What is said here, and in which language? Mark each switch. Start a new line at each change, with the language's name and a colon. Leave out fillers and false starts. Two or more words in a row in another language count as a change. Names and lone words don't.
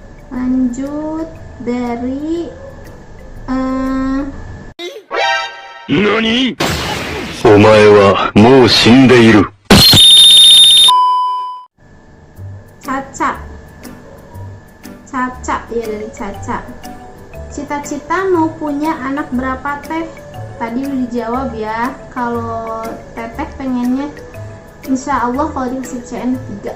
Indonesian: Lanjut dari NANI?
Japanese: お前はもう死んでいる。
Indonesian: Caca. Caca, ya dari Caca. Cita-cita mau punya anak berapa teh? Tadi udah dijawab ya. Kalau teteh pengennya
Arabic: إن شاء الله
Indonesian: kalau dikasih CN 3.